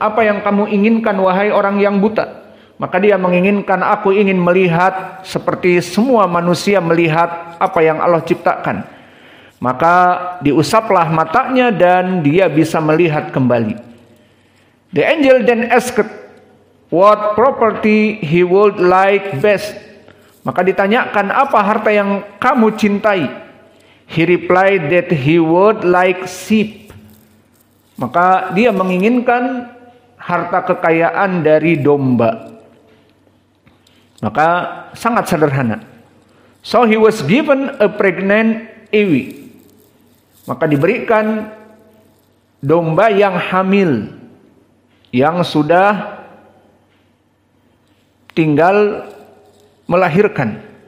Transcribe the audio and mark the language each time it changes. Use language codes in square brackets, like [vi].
[id] Apa yang kamu inginkan, wahai orang yang buta? Maka dia menginginkan, aku ingin melihat seperti semua manusia melihat apa yang Allah ciptakan. Maka diusaplah matanya dan dia bisa melihat kembali. [en] The angel then asked what property he would like best. [id] Maka ditanyakan, apa harta yang kamu cintai? [en] He replied that he would like sheep. [id] Maka dia menginginkan harta kekayaan dari domba. Maka sangat sederhana. [en] So he was given a pregnant ewe. [id] Maka diberikan domba yang hamil, yang sudah tinggal melahirkan.